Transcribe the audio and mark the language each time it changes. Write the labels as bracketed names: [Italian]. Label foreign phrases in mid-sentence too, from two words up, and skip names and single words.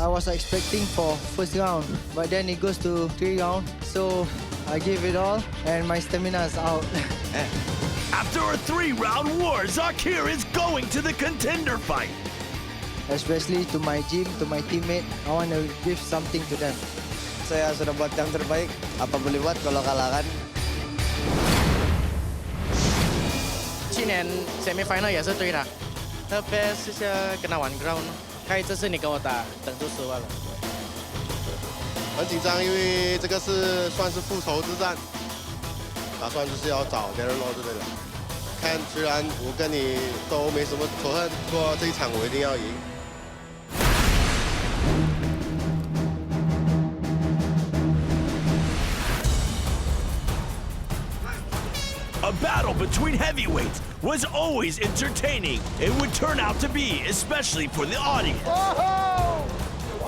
[English] I was expecting for first round, but then it goes to 3 rounds, so I gave it all, and my stamina is out. After a 3-round war, Zakir is going to the contender fight. Especially to my gym, to my teammate, I want to give something to them. [Malay] Saya sudah buat yang terbaik. Apa boleh buat kalau kalah kan? [Chinese] 去年 semi-final 也是对的，特别是跟他玩 ground， 看这次你跟我打，等住10万了。很紧张，因为这个算是复仇之战，打算就是要找别人咯之类的。看，虽然我跟你都没什么仇恨，不过这一场我一定要赢。 [English] A battle between heavyweights was always entertaining. It would turn out to be, especially for the audience.